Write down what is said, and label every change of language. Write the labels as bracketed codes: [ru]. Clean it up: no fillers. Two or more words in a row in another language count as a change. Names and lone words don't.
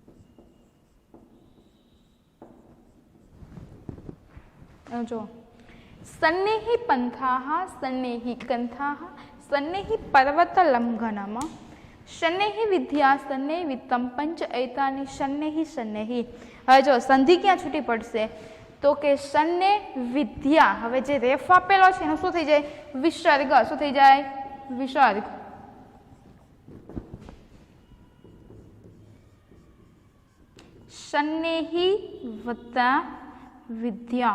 [sa] जो सन्नेहि पंथाः सन्नेहि कंथाः सन्नेहि पर्वतलंघनम शन्नेहि विद्या सन्नेहि वित्तम पंच एतानि शन्नेहि शन्नेहि। [gu] હવે જો સંધિ ક્યાં છૂટી પડશે તો કે [sa] શન્ને વિદ્યા। [gu] હવે જે રેફ આપેલો છે એનો શું થઈ જાય વિસર્ગ। શું થઈ જાય વિસર્ગ। શન્નેહિ વત્તા વિદ્યા।